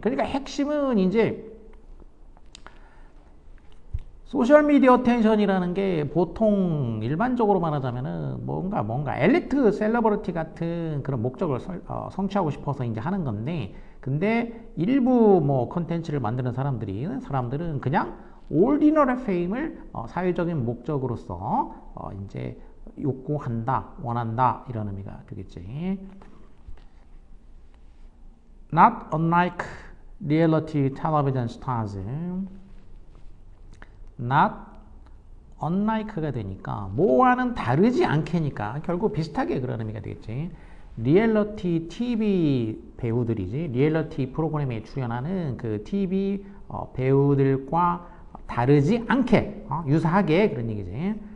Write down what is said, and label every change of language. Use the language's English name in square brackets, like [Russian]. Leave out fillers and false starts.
[Korean] 그러니까 핵심은 이제 소셜미디어 어텐션이라는 게 보통 일반적으로 말하자면은 뭔가 엘리트 셀러브리티 같은 그런 목적을 성취하고 싶어서 이제 하는 건데 근데 일부 뭐 컨텐츠를 만드는 사람들은 그냥 ordinary fame 을 사회적인 목적으로서 이제 욕구한다, 원한다 이런 의미가 되겠지. [English] Not unlike reality television stars. [Korean] not unlike 가 되니까 뭐와는 다르지 않게니까 결국 비슷하게 그런 의미가 되겠지. 리얼리티 TV 배우들이지. 리얼리티 프로그램에 출연하는 그 TV 배우들과 다르지 않게 유사하게 그런 얘기지.